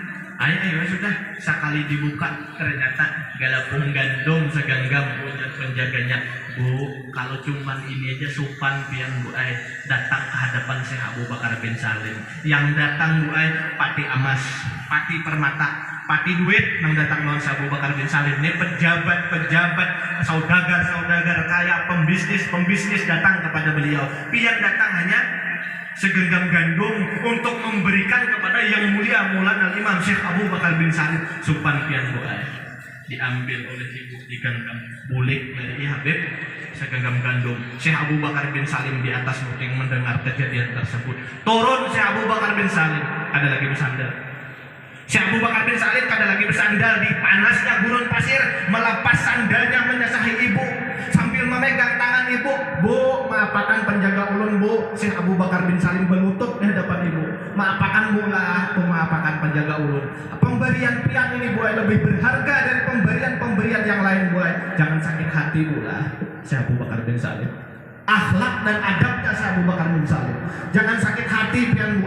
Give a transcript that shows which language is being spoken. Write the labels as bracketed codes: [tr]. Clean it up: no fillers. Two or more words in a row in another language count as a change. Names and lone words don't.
[id] Ayo sudah, sekali dibuka ternyata galapung gandum segenggam. [bjn] Ujar penjaganya, Bu, kalau cuman ini aja supan pian Bu Ai datang ke hadapan Syekh Abu Bakar bin Salim. Yang datang Bu Ai pati emas, pati permata, pati duit nang datang lawan Syekh Abu Bakar bin Salim. [id] Ini pejabat, saudagar kaya, pembisnis datang kepada beliau. Pian datang hanya segenggam gandum untuk memberikan kepada yang mulia Maulana Imam Syekh Abu Bakar bin Salim. [bjn] Supan pian Bu Ai diambil oleh ibu, digenggam bulik dari Habib, segenggam gandum. [id] Syekh Abu Bakar bin Salim di atas muting mendengar kejadian tersebut. Turun Syekh Abu Bakar bin Salim, ada lagi bersandar. Syekh Abu Bakar bin Salim ada lagi bersandar di panasnya gurun pasir, melepas sandalnya menyasahi ibu sambil memegang tangan ibu. [bjn] Bu, maapakan penjaga ulun Bu. [id] Syekh Abu Bakar bin Salim berlutut di hadapan ibu. [bjn] Maapakan Bu lah, maapakan penjaga ulun. [id] Pemberian pian ini Bu lebih berharga dari pemberian yang lain Bu. Jangan sakit hati Bu lah. Syekh Abu Bakar bin Salim. Akhlak dan adabnya Syekh Abu Bakar bin Salim. Jangan sakit hati pian Bu.